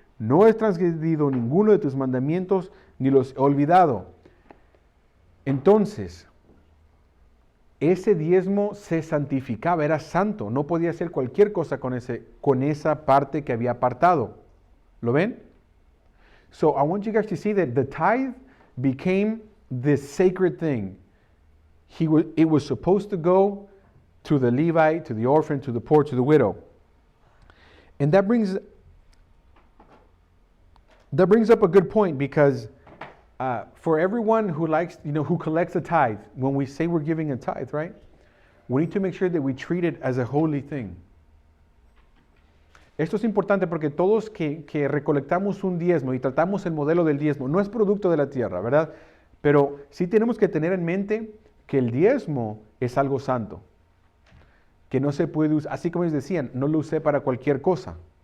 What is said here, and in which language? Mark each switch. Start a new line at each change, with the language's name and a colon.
Spanish: No he transgredido ninguno de tus mandamientos, ni los he olvidado. Entonces, ese diezmo se santificaba, era santo, no podía hacer cualquier cosa con esa parte que había apartado. ¿Lo ven?
English: So I want you guys to see that the tithe became this sacred thing. It was supposed to go to the Levite, to the orphan, to the poor, to the widow. And that brings up a good point, because for everyone who likes, who collects a tithe, when we say we're giving a tithe, right? We need to make sure that we treat it as a holy thing.
Spanish: Esto es importante porque todos que recolectamos un diezmo y tratamos el modelo del diezmo, no es producto de la tierra, ¿verdad? Pero sí tenemos que tener en mente que el diezmo es algo santo, que no se puede usar, así como ellos decían, no lo usé para cualquier cosa.